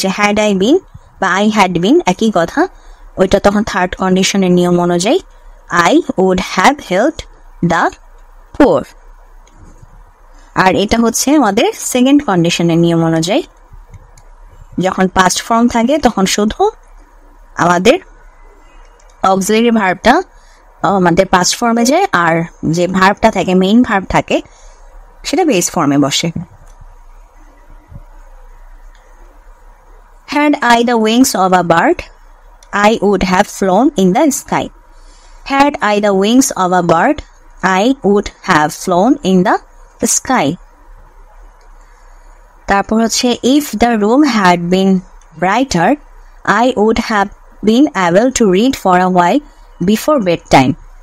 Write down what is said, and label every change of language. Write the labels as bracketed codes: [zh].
[en] Had I been বা I had been [bn] একই কথা, ওইটা তখন থার্ড কন্ডিশনের নিয়ম অনুযায়ী [en] I would have helped the poor. [bn] আর এটা হচ্ছে আমাদের সেকেন্ড কন্ডিশনের নিয়ম অনুযায়ী, যখন পাস্ট ফর্ম থাকে তখন শুধু আমাদের অক্সিলারি ভার্বটা আমাদের পাস্ট ফর্মে যায়, আর যে ভার্বটা থাকে, মেইন ভার্ব থাকে, সেটা বেস ফর্মে বসে। [en] Had I the wings of a bird, I would have flown in the sky. Had I the wings of a bird, I would have flown in the sky. [bn] তারপর হচ্ছে [en] if the room had been brighter, I would have been able to read for a while before bedtime.